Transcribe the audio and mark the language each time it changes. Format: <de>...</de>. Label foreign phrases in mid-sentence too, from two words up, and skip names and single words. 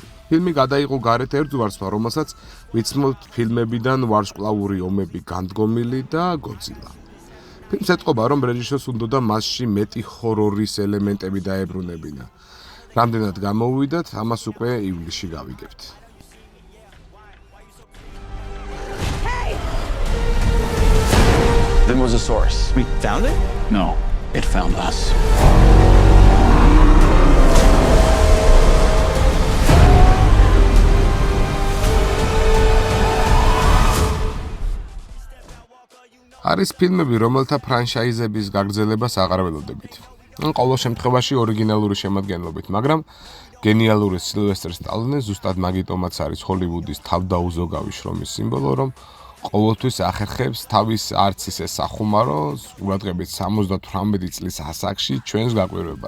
<ka>ფილმი გადაიღო გარეთ ერთგვარსმა, რომელსაც ვიცნობთ ფილმებიდან ვარსკვლავური ომები განდგომილი და გოძილა. ფილმს ეტყობა, რომ რეჟისორს უნდოდა მასში მეტი ჰორორის ელემენტები დაებრუნებინა. რამდენად გამოუვიდათ, ამას უკვე ივლისში გავიგებთ.</ka> <en>There was a source. We found it? No, it found us.</en> <ka>არის ფილმები, რომელთა ფრანშაიზების გაგრძელებას აღარ ველოდებით. ყოველ შემთხვევაში ორიგინალური შემადგენლობით, მაგრამ გენიალური სილვესტერ სტალონე ზუსტად მაგიტომაც არის ჰოლივუდის თავდაუზოგავი შრომის სიმბოლო, რომ ყოველთვის ახერხებს თავის არც ისე სახუმარო, ყურადღებით 78 წლის ასაკში ჩვენს გაკვირვებას.</ka>